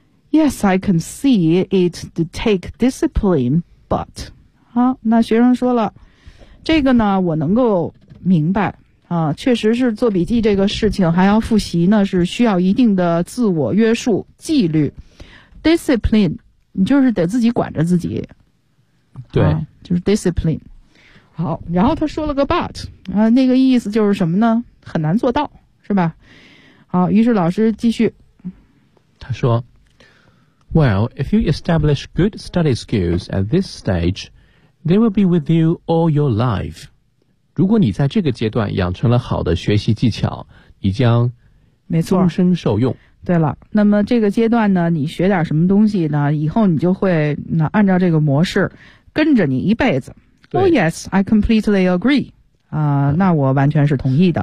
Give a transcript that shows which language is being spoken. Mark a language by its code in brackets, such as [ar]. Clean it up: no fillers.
[en] Yes, I can see it to take discipline, but [zh] 好，那学生说了，这个呢我能够明白啊，确实是做笔记这个事情还要复习呢，是需要一定的自我约束纪律 discipline， 你就是得自己管着自己。对，就是 discipline。好，然后他说了个 but 啊，那个意思就是什么呢，很难做到，是吧。好，于是老师继续他说 [en] Well, if you establish good study skills at this stage, they will be with you all your life. [zh] 如果你在这个阶段养成了好的学习技巧，你将终身受用。对了，那么这个阶段呢，你学点什么东西呢，以后你就会按照这个模式跟着你一辈子。 [en] Oh yes, I completely agree. [zh] 那我完全是同意的。